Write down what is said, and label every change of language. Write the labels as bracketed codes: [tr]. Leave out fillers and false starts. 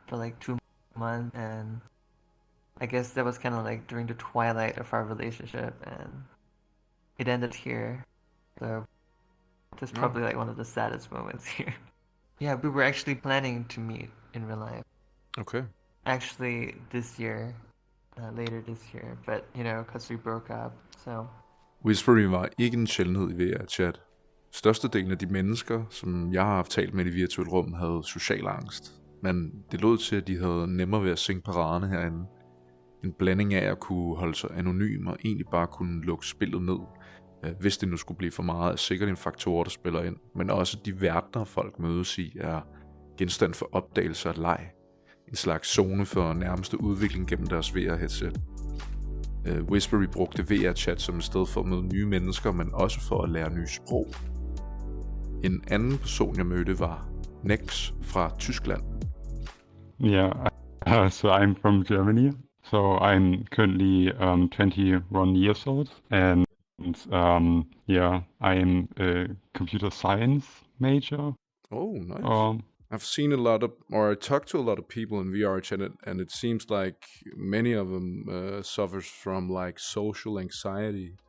[en] for like 2 months, and I guess that was kind of like during the twilight of our relationship, and it ended here. So that's probably like one of the saddest moments here. Yeah, we were actually planning to meet in real life. Okay. Actually, this year, later this year, but because we broke up, so. [da] Whispering var ikke en sjældenhed i VR-chat. Størstedelen af de mennesker, som jeg har haft talt med i det virtuelle rum, havde social angst. Men det lod til, at de havde nemmere ved at sænke paraderne herinde. En blanding af at kunne holde sig anonym og egentlig bare kunne lukke spillet ned, hvis det nu skulle blive for meget, er sikkert en faktor, der spiller ind. Men også de verdener, folk mødes i, er genstand for opdagelse og leg. En slags zone for nærmeste udvikling gennem deres VR-headset. Whispery brugte VR-chat som et sted for at møde nye mennesker, men også for at lære nye sprog. En anden person, jeg mødte, var Nex fra Tyskland. [en] Yeah, so I'm from Germany. So I'm currently 21 years old, and yeah, I'm a computer science major. Oh, nice. I've seen I talked to a lot of people in VRchat, and it seems like many of them suffers from like social anxiety.